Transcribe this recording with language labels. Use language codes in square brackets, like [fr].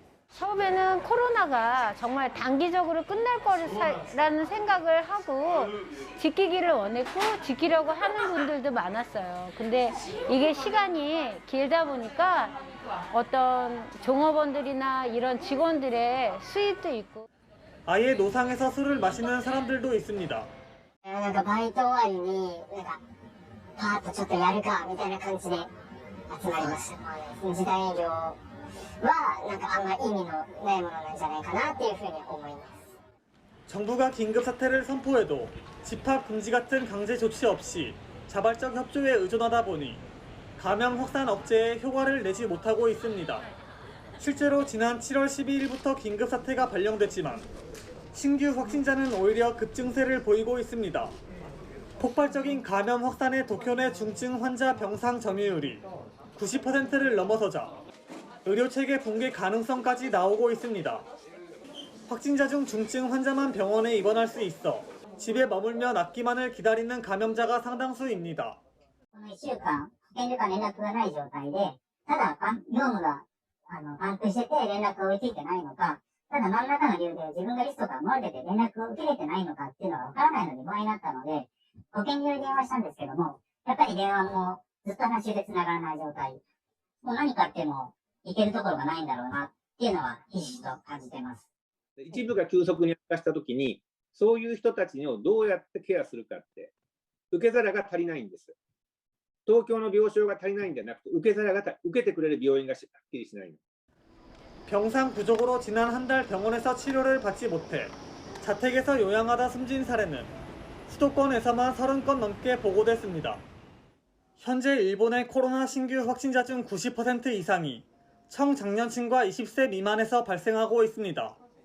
[ko] 처음에는 코로나가 정말 단기적으로 끝날 거라는 생각을 하고 지키기를 원했고 지키려고 하는 분들도 많았어요. 근데 이게 시간이 길다 보니까 어떤 종업원들이나 이런 직원들의 수입도 있고 아예 노상에서 술을 마시는 사람들도 있습니다. [ja] バイト終わりにパーッとちょっとやるかみたいな感じで集まりました。時短営業はあんま意味のないものなんじゃないかなっていうふうに思います。 [ko] 정부가 긴급 사태를 선포해도 집합 금지 같은 강제 조치 없이 자발적 협조에 의존하다 보니 감염 확산 억제에 효과를 내지 못하고 있습니다. 실제로 지난 7월 12일부터 긴급 사태가 발령됐지만 신규 확진자는 오히려 급증세를 보이고 있습니다. 폭발적인 감염 확산의 도쿄 내 중증 환자 병상 점유율이 90%를 넘어서자 의료체계 붕괴 가능성까지 나오고 있습니다. 확진자 중 중증 환자만 병원에 입원할 수 있어 집에 머물며 낫기만을 기다리는 감염자가 상당수입니다. [ja] この1週間保健所から連絡がない状態で、ただ業務がパンクしてて連絡が追いついてないのか、ただ何らかの理由で自分がリストから漏れてて連絡を受けれてないのかっていうのがわからないのに不安になったので、保健所に電話したんですけども、やっぱり電話もずっと話で繋がらない状態。もう何かあってもいけるところがないんだろうなっていうのはひしひしと感じています。一部が急速に悪化したときに、そういう人たちをどうやってケアするかって、受け皿が足りないんです。東京の病床が足りないんじゃなくて、受けてくれる病院がはっきりしないの。 [ko] 병상 부족으로 지난 한 달 병원에서 치료를 받지 못해 자택에서 요양하다 숨진 사례는 수도권에서만 30건 넘게 보고됐습니다. 현재 일본의 코로나 신규 확진자 중 90% 이상이 청장년층과 20세 미만에서 발생하고 있습니다.